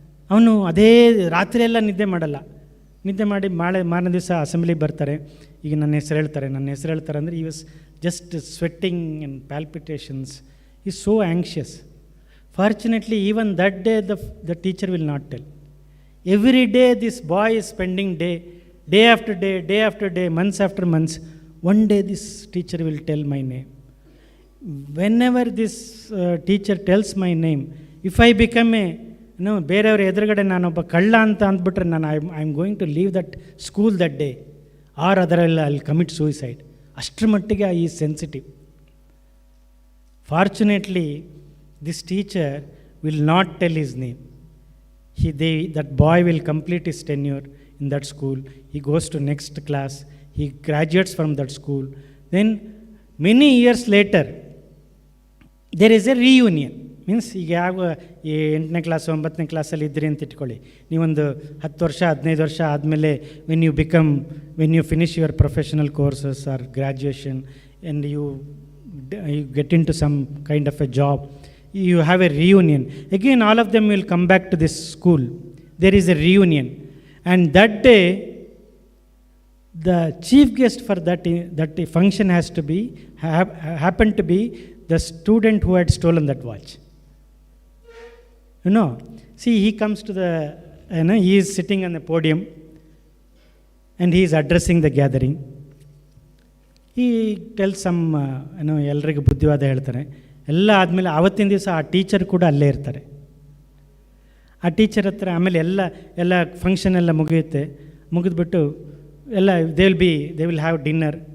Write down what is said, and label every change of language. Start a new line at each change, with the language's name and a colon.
Kannada: ಅವನು ಅದೇ ರಾತ್ರಿ ಎಲ್ಲ ನಿದ್ದೆ ಮಾಡಲ್ಲ. ನಿದ್ದೆ ಮಾಡಿ ಮಾರನೇ ದಿವಸ ಅಸೆಂಬ್ಲಿಗೆ ಬರ್ತಾರೆ. ಈಗ ನನ್ನ ಹೆಸರು ಹೇಳ್ತಾರೆ ಅಂದರೆ
English: He was just sweating and palpitations, is so anxious. Fortunately even that day the teacher will not tell. Every day this boy is spending day after day, months after months. One day this teacher will tell my name. Whenever this teacher tells my name, if I become
Kannada: ಬೇರೆಯವ್ರ ಎದುರುಗಡೆ ನಾನೊಬ್ಬ ಕಳ್ಳ ಅಂತ ಅಂದ್ಬಿಟ್ರೆ
English: I am going to leave that school that day, or
Kannada: ಅದರಲ್ಲಿ
English: I will commit suicide.
Kannada: ಅಷ್ಟರ ಮಟ್ಟಿಗೆ ಈ
English: Sensitive. Fortunately this teacher will not tell his name. that boy will complete his tenure in that school. He goes to next class. He graduates from that school. Then many years later, there is a reunion.
Kannada: Means ಈಗ ಯಾವ 8ನೇ class 9ನೇ ಕ್ಲಾಸಲ್ಲಿ ಇದ್ರಿ ಅಂತ ಇಟ್ಕೊಳ್ಳಿ. ನೀವೊಂದು 10 ವರ್ಷ 15 ವರ್ಷ ಆದಮೇಲೆ
English: When you finish your professional courses or graduation and you get into some kind of a job, you have a reunion. Again, all of them will come back to this school. There is a reunion. And that day, the chief guest for that function has to be, happened to be the student who had stolen that watch. See, he comes to he is sitting on the podium and he is addressing the gathering. He tells some,
Kannada: ಎಲ್ಲರಿಗೂ ಬುದ್ಧಿವಾದ ಹೇಳ್ತಾರೆ. ಎಲ್ಲ ಆದಮೇಲೆ ಆವತ್ತಿನ ದಿವಸ ಆ teacher ಕೂಡ ಅಲ್ಲೇ ಇರ್ತಾರೆ. ಆ ಟೀಚರ್ ಹತ್ರ ಆಮೇಲೆ ಎಲ್ಲ ಫಂಕ್ಷನ್ ಎಲ್ಲ ಮುಗಿದ್ಬಿಟ್ಟು ಎಲ್ಲ
English: They will have dinner.